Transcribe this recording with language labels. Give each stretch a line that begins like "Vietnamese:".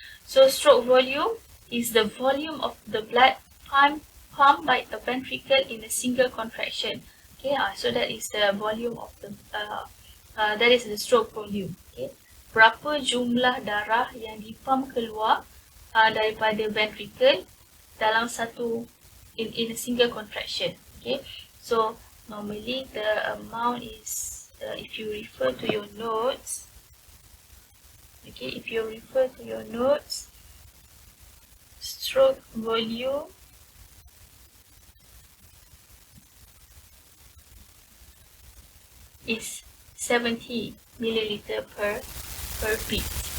English: So stroke volume is the volume of the blood pumped by a ventricle in a single contraction. Okay. So that is the volume of the that is the stroke volume. Okay.
Malay: Berapa jumlah darah yang dipump keluar daripada ventricle dalam satu
English: in a single contraction. Okay. So normally the amount is if you refer to your notes, okay, if you refer to your notes, stroke volume is 70 milliliter per beat.